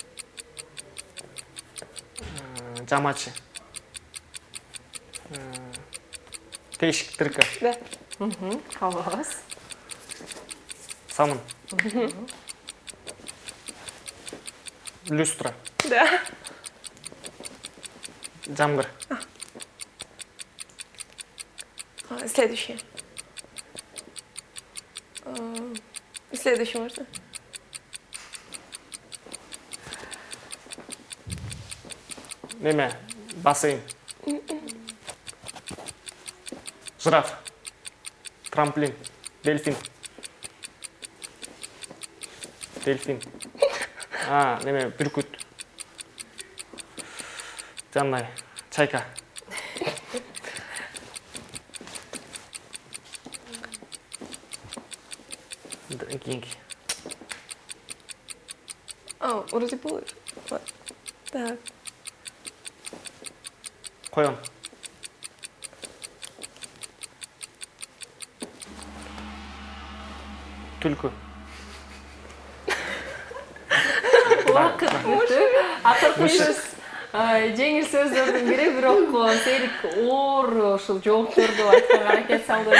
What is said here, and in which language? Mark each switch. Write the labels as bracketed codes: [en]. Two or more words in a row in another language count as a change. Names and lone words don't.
[ky] Жамачи. Тешик тырка. [ru] Да. [ky] Халас. Самын. Люстра. [ru] Да. [ky] Джамгар. [ru] Следующее. Следующее можно? [ky] Неме? Бассейн. Жираф. Трамплин. Дельфин. Дельфин. Неме? Бүркүт. Жандай. Чайка. Кийинки. [ru] Вроде было. Так. [ky] Коён. Түлкү. Убакыт өтү. Акыркы жеңил сөздөрдүн бири, бирок Серик оор ушул жоопторду айтканга аракет салды да.